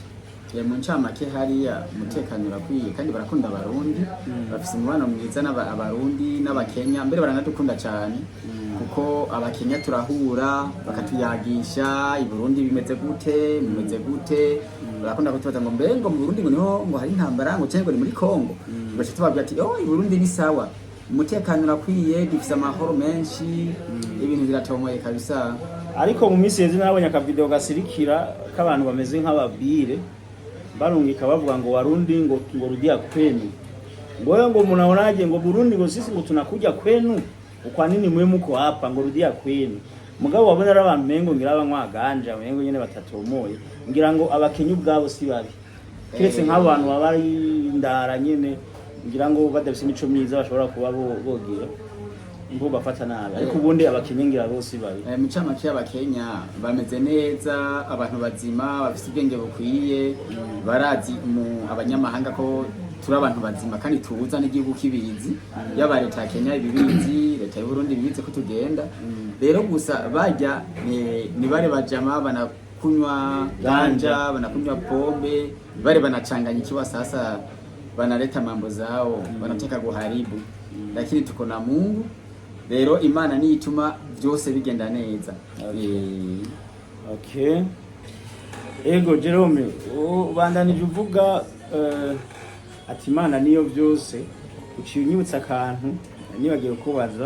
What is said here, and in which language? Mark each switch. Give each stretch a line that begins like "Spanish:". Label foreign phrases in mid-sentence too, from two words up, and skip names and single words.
Rundi: Mu ncamake hariya umutekano urakwiye, kandi barakunda Abarundi, bafise umubano mwiza n'Abarundi n'Abakenya, mbere baranadukunda cyane kuko Abakenya turahura bakatuyagisha i Burundi bimeze gute, barakunda kutubaza ngo mbe ngo mu Burundi ngo niho ngo hari intambara ngo cyangwa ni muri Kongo, baje tubabwira ati i Burundi
Swahili: ni sawa,
Rundi: umutekano urakwiye, dufise amahoro menshi, ibintu biratomoye kabisa. Ariko mu minsi yeze nabonye akavideo gasirikira k'abantu bameze nk'ababire barungika bavuga ngo Warundi ngo
Swahili: rudia kwenu, ngo mnaonaje ngo Burundi ngo sisi ngo tunakuja kwenu, kwa nini mwe muko hapa ngo rudia kwenu?
Rundi: Mugabo wabona ari abantu mengo ngira abanywa ganja mengo nyene batatomoye, ngira ngo Abakenya ubwabo si babi, kiretse nk'abantu babari ndara nyene, ngira ngo badafise imico myiza bashobora kuba bogira. ngo bafata nabi ariko ubundi abakinyi ngira bose babi mu camake y'abakenya bameze neza, abantu bazima bafite ubwenge bukwiye, barazi abanyamahanga ko turi abantu bazima kandi tubuza n'igihugu kibizi, yaba leta ya Kenya ibibizi, leta y'u Burundi ibibizi ko tugenda. Rero gusa bajya ni bare bajama
Swahili: banakunywa ganja, banakunywa pombe, bare banachanganya ikiwa sasa, banaleta mambo zao, wanataka kuharibu, lakini tuko na Mungu.
Rundi: Rero Imana ni ituma byose bigenda neza. Okay. Ego Jerome, ubandanije uvuga ati Imana niyo byose, uciye unyibutsa akantu nibagiye kubaza.